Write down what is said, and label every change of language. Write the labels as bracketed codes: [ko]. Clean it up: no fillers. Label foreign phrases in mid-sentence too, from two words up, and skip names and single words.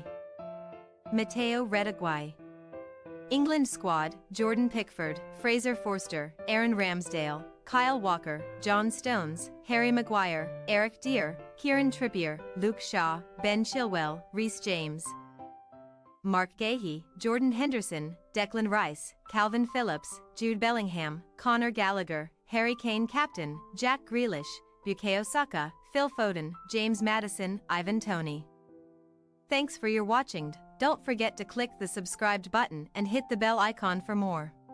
[en] Matteo Redaguai. England squad: Jordan Pickford, Fraser Forster, Aaron Ramsdale, Kyle Walker, John Stones, Harry Maguire, Eric Dier, Kieran Trippier, Luke Shaw, Ben Chilwell, Reece James. Mark Gahey, Jordan Henderson, Declan Rice, Calvin Phillips, Jude Bellingham, Conor Gallagher, Harry Kane captain, Jack Grealish, Bukayo Saka, Phil Foden, James Maddison, Ivan Toney. Thanks for your watching. Don't forget to click the subscribed button and hit the bell icon for more.